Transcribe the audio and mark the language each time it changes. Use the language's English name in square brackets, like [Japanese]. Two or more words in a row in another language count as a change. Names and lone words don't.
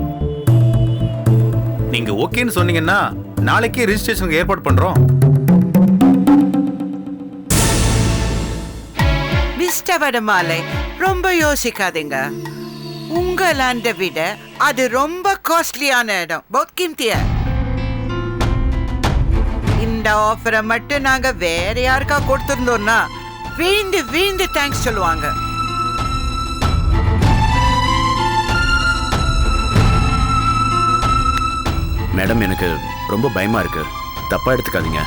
[Tamil] நீங்க ஓகேன்னு சொன்னீங்கன்னா நாளைக்கே ரெஜிஸ்ட்ரேஷனுக்கு ஏற்பாடு பண்றோம். மிஸ்டர் வடமாலை, ரொம்ப யோசிக்காதீங்க. உங்க லேண்டை விட அது ரொம்ப காஸ்ட்லியான இடம், [Hindi] बहुत कीमती है. [Tamil] இந்த ஆஃபரை மட்டும் நாங்க வேற யாருக்கா கொடுத்திருந்தோம்னா வீண்டு வீண்டு தேங்க்ஸ் சொல்லுவாங்க. மேடம் எனக்கு ரொம்ப பயமா இருக்கு, தப்பா எடுத்துக்காதீங்க.